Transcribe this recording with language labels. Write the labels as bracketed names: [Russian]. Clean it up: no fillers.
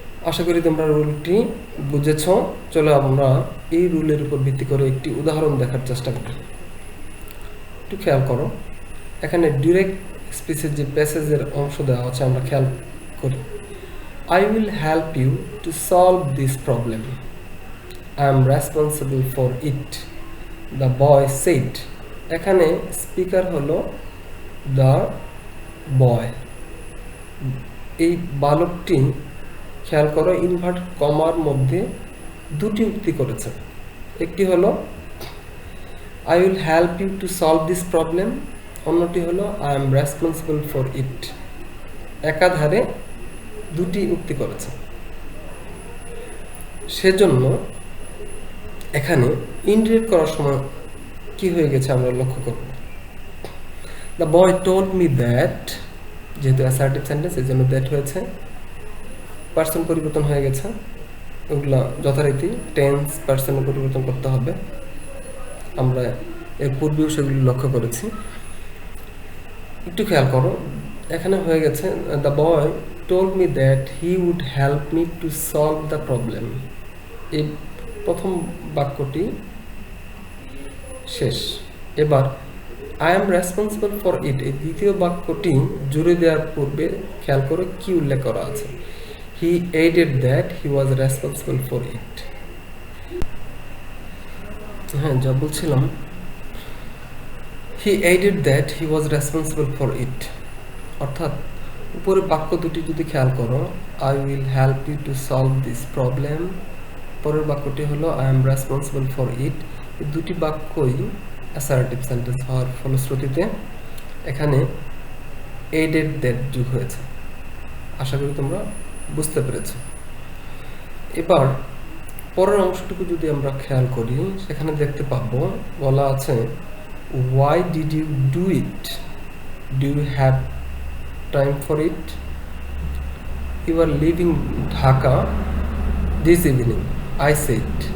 [Bangla] আশা করি তোমরা রুলটি বুঝেছ। চলো আমরা এই রুলের উপর ভিত্তি করে একটি উদাহরণ দেখার চেষ্টা করি। একটু খেয়াল করো, এখানে ডিরেক্ট স্পিচের যে প্যাসেজের অংশ দেওয়া আছে আমরা খেয়াল করি। [English] I will help you to solve this problem. I am responsible for it, the boy said. [Bangla] এখানে স্পিকার হলো দ্য বয়। এই বালকটি, খেয়াল করো, ইনভার্ট কমার মধ্যে দুটি উক্তি করেছে। একটি হলো [English] I will help you to solve this problem, [Bangla] অন্যটি হলো [English] I am responsible for it। [Bangla] একাধারে দুটি উক্তি করেছে, সেজন্য এখানে ইনডিরেক্ট করার সময় কি হয়ে গেছে আমরা লক্ষ্য করব। [English] the boy told me that, [Bangla] যেহেতু অ্যাসার্টিভ সেন্টেন্স এই জন্য দ্যাট হয়েছে, পার্সন পরিবর্তন হয়ে গেছে, ওগুলা যথারীতি টেন্স পার্সনে পরিবর্তন করতে হবে। আমরা এর পূর্বেও সেগুলি লক্ষ্য করেছি। একটু খেয়াল করো, এখানে হয়ে গেছে [English] The boy told me that he would help me to solve the problem. [Bangla] এই প্রথম বাক্যটি শেষ। এবার [English] I am responsible for it, [Bangla] এই দ্বিতীয় বাক্যটি জুড়ে দেওয়ার পূর্বে খেয়াল করে কি উল্লেখ করা আছে। [English] He aided that he was responsible for it। [Bangla] যা বলছিলাম, [English] He aided that he was responsible for it. [Bangla] অর্থাৎ উপরে বাক্য দুটি যদি খেয়াল করো, [English] I will help you to solve this problem, [Bangla] পরের বাক্যটি হলো [English] I am responsible for it. [Bangla] এই দুটি বাক্যই অ্যাসার্টিভ সেন্টেন্স হওয়ার ফলশ্রুতিতে এখানে [English] aided that [Bangla] যোগ হয়েছে। আশা করি তোমরা বুঝতে পেরেছো। এবার পরের অংশটুকু যদি আমরা খেয়াল করি, সেখানে দেখতে পাবো বলা আছে [English] why did you do it, do you have time for it, you are leaving Dhaka this evening, I said।